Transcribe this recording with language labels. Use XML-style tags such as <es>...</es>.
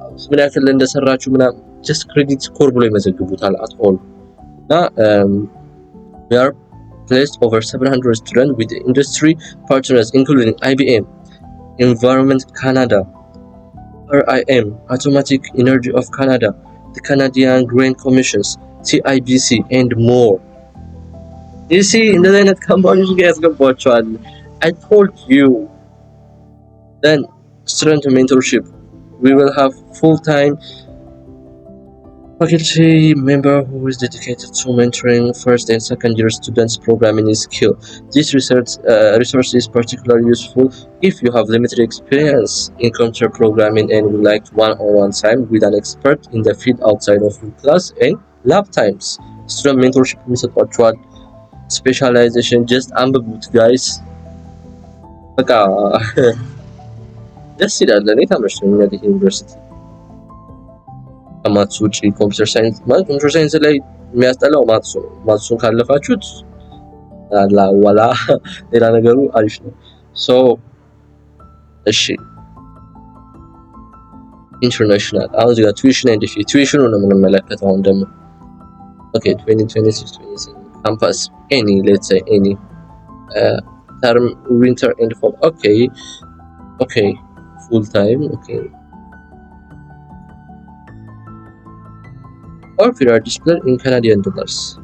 <am>ምን ያክል እንደሰራችሁ ምናምን</am> <en>just credit score</en> <am>ብሎ ይመዘግቡታል</am> <en>at all እና we are placed over 700 students with industry partners including IBM, Environment Canada, RIM, Atomic Energy of Canada, the Canadian Grain Commissions, CIBC and more. You see</en> <am>እንደዚህ አይነት ካምፓኒዎች ጋር ያስገባቸዋል።</am> <en>I told you. Then student mentorship, we will have full-time faculty member who is dedicated to mentoring first and second year students programming skill. This resource is particularly useful if you have limited experience in computer programming and would like one-on-one time with an expert in the field outside of your class and lab times.</en> <am>Student mentorship የሚሰጧቸዋል። Specialization just አንብቡት guys። በቃ ደስ ይላል። እኔ ተመችቶኛል ይሄ ዩኒቨርሲቲ ከማትስ ውጪ ኮምፒውተር ሳይንስ ማለት ኮምፒውተር ሳይንስ ላይ የሚያስጠላው ማትስ ነው። ማትሱን ካለፋችሁት ወላ ሌላ ነገሩ አሪፍ ነው። እሺ</am> <en>ኢንተርናሽናል</en> <am>አሁን እዚህ ጋር</am> <en>ቱዊሽን ኤንድ ፊ</en> <am>ቱዊሽኑ ነው የምንመለከተው። አሁን ደግሞ</am> <en>ኦኬ 2026 ካምፓስ ኤኒ ሌትስ ሴይ ኤኒ ተርም ዊንተር ኤንድ ፎል ኦኬ ፉል ታይም ኦኬ or period display in Canadian dollars.</en>